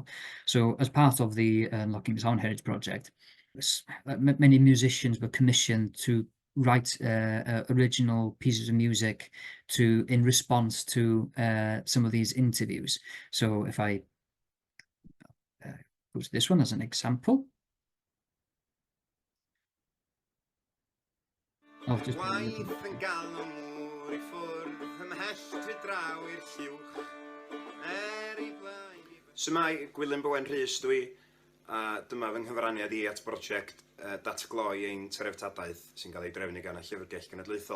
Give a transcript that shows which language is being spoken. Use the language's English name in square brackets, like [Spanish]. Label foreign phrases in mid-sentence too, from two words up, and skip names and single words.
[English] So as part of the Unlocking the Sound Heritage project, many musicians were commissioned to write original pieces of music in response to some of these interviews. So if I go to this one as an example. I'll just [Welsh] Waith yn galw mŵr I ffwrdd ymhell tu draw i'r llwch I blaen. Symai Gwilym Berian Rhys dwi, a dyma fy nghyfraniad I at brosiect datgloi ein treftadaeth sy'n cael ei drefnu gan y Llyfrgell Genedlaethol.